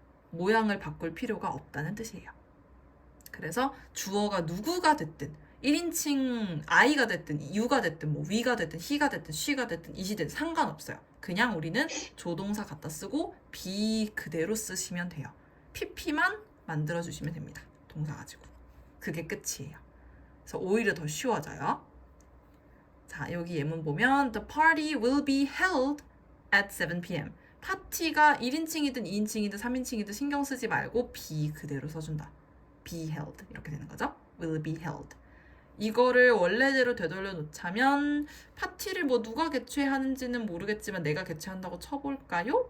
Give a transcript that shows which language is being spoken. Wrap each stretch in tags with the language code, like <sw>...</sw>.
<ko>모양을 바꿀 필요가 없다는 뜻이에요. 그래서 주어가 누구가 됐든 1인칭 I가 됐든 U가 됐든 뭐 we가 됐든 he가 됐든 she가 됐든 it이 됐든 상관없어요. 그냥 우리는 조동사 갖다 쓰고 be 그대로 쓰시면 돼요. pp만 만들어주시면 됩니다. 동사 가지고. 그게 끝이에요. 그래서 오히려 더 쉬워져요. 자, 여기 예문 보면</ko> <en>The party will be held at 7 p.m.</en> <ko>파티가 1인칭이든 2인칭이든 3인칭이든 신경 쓰지 말고 be 그대로 써준다. be held 이렇게 되는 거죠. will be held. 이거를 원래대로 되돌려 놓자면 파티를 뭐 누가 개최하는지는 모르겠지만 내가 개최한다고 쳐볼까요?</ko>